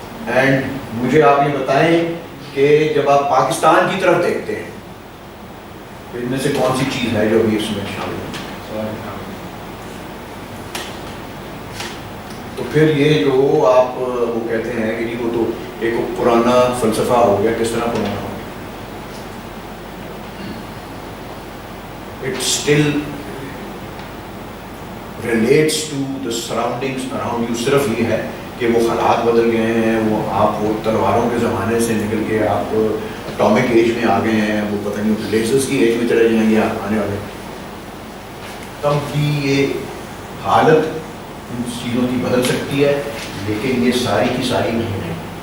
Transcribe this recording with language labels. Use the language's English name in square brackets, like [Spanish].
[Urdu] And مجھے آپ یہ بتائیں کہ جب آپ پاکستان کی طرف دیکھتے ہیں ان میں سے کون سی چیز ہے جو ابھی اس میں شامل ہے؟ تو پھر یہ جو آپ وہ کہتے ہیں کہ وہ تو ایک پرانا فلسفہ ہو گیا. کس طرح پرانا ہو گیا؟ [English] It still relates to the surroundings around you. [Urdu] صرف یہ ہے کہ وہ حالات بدل گئے ہیں، وہ آپ وہ تلواروں کے زمانے سے نکل کے آپ اٹامک ایج میں آ گئے ہیں، وہ پتہ نہیں لیزرز کی ایج میں چلے جائیں گے آپ آنے والے. تب بھی یہ حالت ان چیزوں کی بدل سکتی ہے، لیکن یہ ساری کی ساری نہیں ہے.